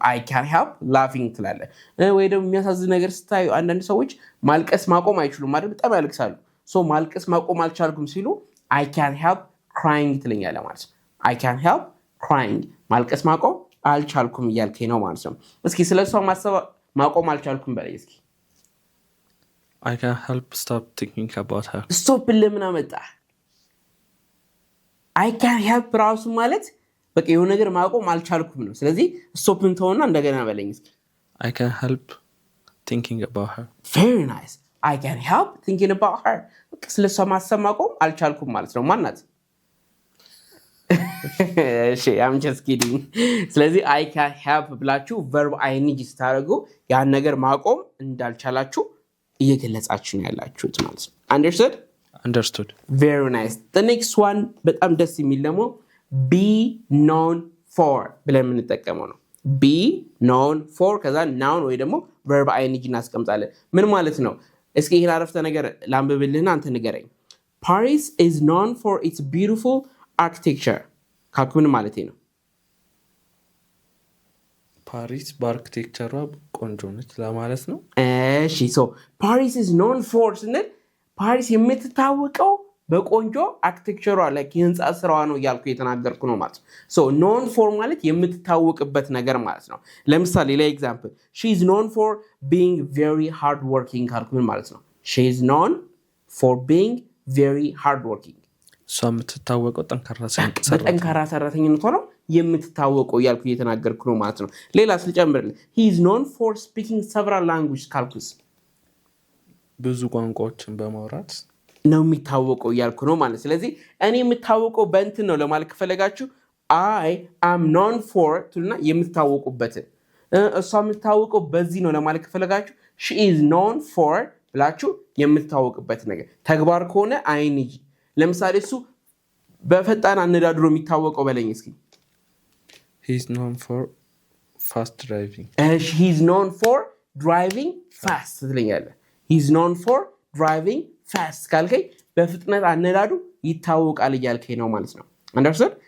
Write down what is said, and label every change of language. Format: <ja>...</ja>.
<en>I can't help laughing</en> <am>ትላለህ። ወይ ደግሞ የሚያሳዝን ነገር ስታዩ አንዳንድ ሰዎች ማልቀስ ማቆም አይችሉም ማለት በጣም ያለቅሳሉ። ማልቀስ ማቆም አልቻልኩም ሲሉ</am> <en>I can't help crying</en> <am>ትለኛለህ ማለት ነው። I can't help crying ማልቀስ ማቆም አልቻልኩም እያልከኝ ነው ማለት ነው። እስኪ ስለሷ ማሰብ ማቆም አልቻልኩም በላይ እስኪ</am> <en>I can't help stop thinking about her.</en> <am>Stop ለምን አመጣ?</am> <en>I can't help</en> <am>ራሱ ማለት በቃ የሆነ ነገር ማቆም አልቻልኩም ነው። ስለዚህ ስቶፕን ተውና እንደገና በለኝ እስኪ</am> <en>I can't help thinking about her. Very nice. I can't help thinking about her.</en> <am>ስለሷ ማሰብ ማቆም አልቻልኩም ማለት ነው። ማናት?</am> <en>እሺ I'm just kidding.</en> <am>ስለዚህ</am> <en>I can't help</en> <am>ብላችሁ verb ing ስታደርጉ ያን ነገር ማቆም እንዳልቻላችሁ እየገለጻችሁ ነው ያላችሁት ማለት ነው።</am> <en>Understood? Very nice. The next one</en> <am>በጣም ደስ የሚል ደግሞ</am> <en>be known for</en> <am>ብለን የምንጠቀመው ነው። be known for ከዛ noun ወይ ደግሞ verb ing እናስቀምጣለን። ምን ማለት ነው? እስኪ ይሄን አረፍተ ነገር ላንብብልህና አንተ ንገረኝ።</am> <en>Paris is known for its beautiful architecture</en> <am>ካልኩ ምን ማለት ነው? ፓሪስ በአርኪቴክቸሯ ቆንጆ ነች ለማለት ነው። እሺ</am> <en>Paris is known for</en> <am>ስንል ፓሪስ የምትታወቀው በቆንጆ አርኪቴክቸሯ ላይ የህንጻ ስራዋ ነው እያልኩ የተናገርኩ ነው ማለት ነው። known for ማለት የምትታወቅበት ነገር ማለት ነው። ለምሳሌ ለኤግዛምፕል</am> <en>she is known for being very hard working</en> <am>ካልኩ ምን ማለት ነው?</am> <en>she is known for being very hard working</en> <am>እሷ የምትታወቀው በጠንካራ ሰራተኝነቷ ነው የምትታወቀው እያልኩ የተናገርኩ ነው ማለት ነው። ሌላ ስልጨምርልህ</am> <en>he is known for speaking several languages</en> <am>ካልኩስ ብዙ ቋንቋዎችን በማውራት ነው የሚታወቀው እያልኩ ነው ማለት። ስለዚህ እኔ የምታወቀው በእንትን ነው ለማለት ከፈለጋችሁ</am> <en>I am known for</en> <am>ትሉና የምትታወቁበትን፣ እሷ የምትታወቀው በዚህ ነው ለማለት ከፈለጋችሁ</am> <en>she is known for</en> <am>ብላችሁ የምትታወቅበት ነገር። ተግባር ከሆነ ing ለምሳሌ እሱ በፈጣን አነዳድሮ የሚታወቀው በለኝ እስኪ</am> <en>he is known for fast driving. he is known for driving fast</en> <am>ትለኛለህ።</am> <en>he is known for driving fast</en> <am>ካልከኝ በፍጥነት አነዳዱ ይታወቃል እያልከኝ ነው ማለት ነው።</am> <en>Understood?</en>